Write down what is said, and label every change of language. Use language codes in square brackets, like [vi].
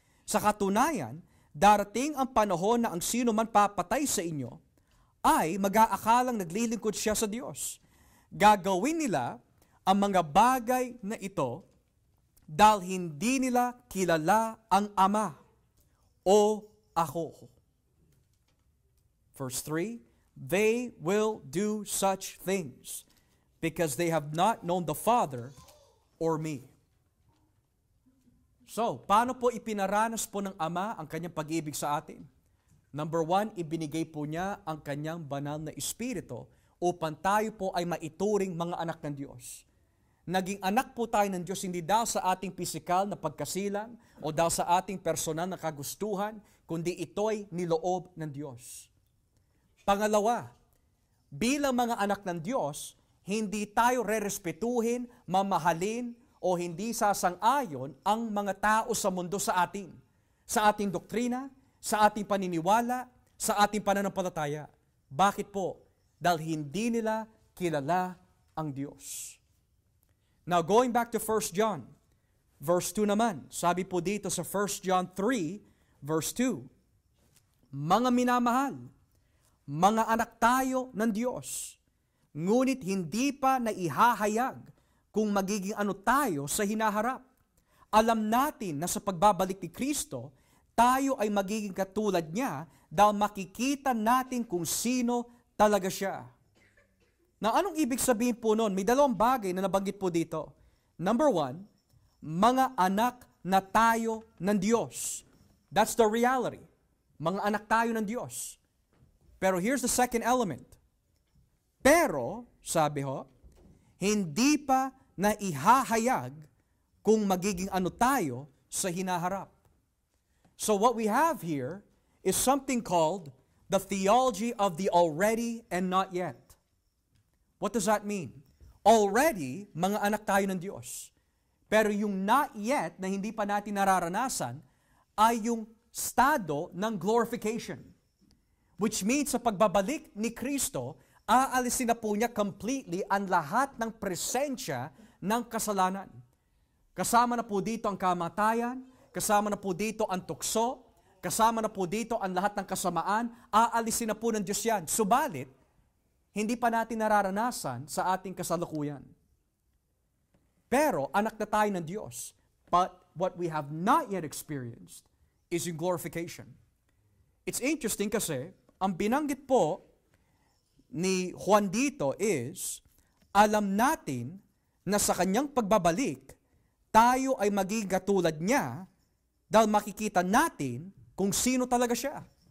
[tl] Sa katunayan, darating ang panahon na ang sino man papatay sa inyo ay mag-aakalang naglilingkod siya sa Diyos. Gagawin nila ang mga bagay na ito dahil hindi nila kilala ang Ama o ako. [en] Verse 3, they will do such things because they have not known the Father or me. [tl] So, paano po ipinaranas po ng Ama ang kanyang pag-ibig sa atin? Number 1, ibinigay po niya ang kanyang banal na Espiritu upang tayo po ay maituring mga anak ng Diyos. Naging anak po tayo ng Diyos hindi dahil sa ating pisikal na pagkasilang o dahil sa ating personal na kagustuhan, kundi ito'y niloob ng Diyos. Pangalawa, bilang mga anak ng Diyos, hindi tayo rerespetuhin, mamahalin, o hindi sasang-ayon ang mga tao sa mundo sa atin. Sa ating doktrina, sa ating paniniwala, sa ating pananampalataya. Bakit po? Dahil hindi nila kilala ang Diyos. [en] Now, going back to 1 John, verse 2 naman. [tl] Sabi po dito sa 1 John 3, verse 2, mga minamahal, mga anak tayo ng Diyos, ngunit hindi pa naihahayag kung magiging ano tayo sa hinaharap. Alam natin na sa pagbabalik ni Kristo, tayo ay magiging katulad niya dahil makikita natin kung sino talaga siya. Na anong ibig sabihin po noon? May dalawang bagay na nabanggit po dito. Number 1, mga anak na tayo ng Diyos. [en] That's the reality. [tl] Mga anak tayo ng Diyos. Pero [en] here's the second element. [tl] Pero, sabi ho, hindi pa naihahayag kung magiging ano tayo sa hinaharap. [en] So what we have here is something called the theology of the already and not yet. What does that mean? [tl] Already, mga anak tayo ng Diyos. Pero yung not yet na hindi pa natin nararanasan ay yung estado ng glorification. Which means sa pagbabalik ni Kristo, aalisin na po niya completely ang lahat ng presensya ng kasalanan. Kasama na po dito ang kamatayan, kasama na po dito ang tukso, kasama na po dito ang lahat ng kasamaan, aalisin na po ng Diyos yan. Subalit, hindi pa natin nararanasan sa ating kasalukuyan. Pero anak na tayo ng Diyos. [en] But what we have not yet experienced is yung glorification. It's interesting [tl] kasi, ang binanggit po ni Juan dito is, alam natin na sa kanyang pagbabalik, tayo ay magiging katulad niya dahil makikita natin kung sino talaga siya.